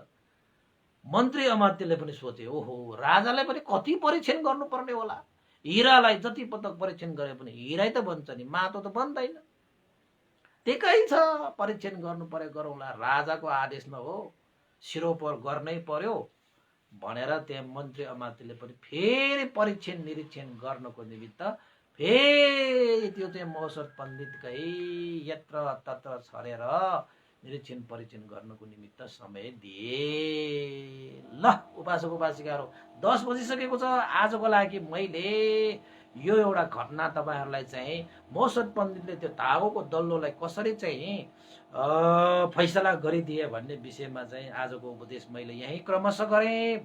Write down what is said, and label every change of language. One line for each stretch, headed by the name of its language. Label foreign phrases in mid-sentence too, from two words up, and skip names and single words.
Nepali: मन्त्री अमात्यले पनि सोचे, ओहो राजालाई पनि कति परीक्षण गर्नुपर्ने होला, हिरालाई जति पटक परीक्षण गरे पनि हिरै त बन्छ नि, माटो त बन्दैन। टेकै छ, परीक्षण गर्नु पर्यो, गरौँला, राजाको आदेशमा हो, सिरोपर गर्नै पर्यो भनेर त्यहाँ मन्त्री अमात्यले पनि फेरि परीक्षण निरीक्षण गर्नको निमित्त फेरि त्यो चाहिँ महोत्सव पण्डितकै यत्र तत्र छरेर निरीक्षण परीक्षण गर्नको निमित्त समय दिए। ल उपासक उपासिकाहरू 10 बजिसकेको छ। आजको लागि मैले यो एउटा घटना तपाईहरुलाई चाहिँ महोत्सव पण्डितले त्यो तागोको दल्लोलाई कसरी चाहिँ फैसला गरिदिए भन्ने विषयमा चाहिँ आजको उपदेश मैले यही क्रमशः गरेँ।